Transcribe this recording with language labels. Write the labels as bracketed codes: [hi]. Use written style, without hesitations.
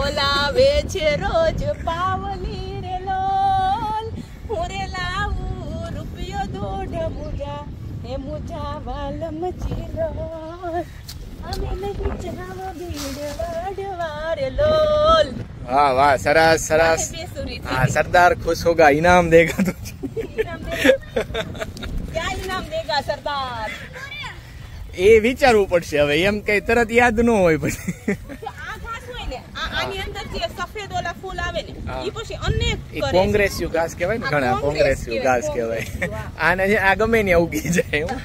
[gu] લાવે છે રોજ પાવલી રે લોલ હું રે લાવું રૂપિયો દોઢ મુજા એ મુજા વાલમ જીલો હવે નહીં જાવ બીડ વાડવારેલો વાહ વાહ સરસ સરસ. [hi] हाँ सरदार खुश होगा इनाम देगा तो क्या इनाम देगा सरदार [gu] એ વિચારવું પડશે હવે એમ કઈ તરત યાદ ન હોય પછી આ ઘાસ હોય ને આની અંદર જે સફેદ ઓલા ફૂલ આવે ને ઈ પછી અનેક એ કરે કોંગ્રેસ્યુ ઘાસ કહેવાય ને ઘણા કોંગ્રેસ્યુ ઘાસ કહેવાય આને છે આ ગમે ને ઉગી જાય